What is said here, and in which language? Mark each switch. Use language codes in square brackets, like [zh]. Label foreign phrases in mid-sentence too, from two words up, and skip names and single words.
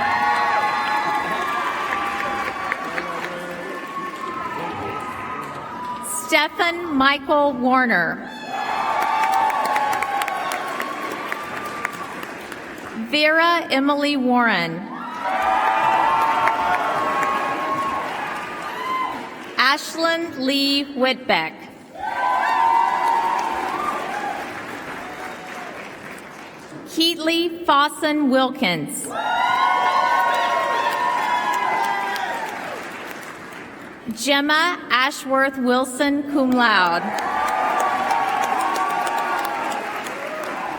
[en] Stephen Michael Warner. Vera Emily Warren. Ashlyn Lee Whitbeck. Keatley Fawson Wilkins. Gemma Ashworth Wilson, [la] cum laude.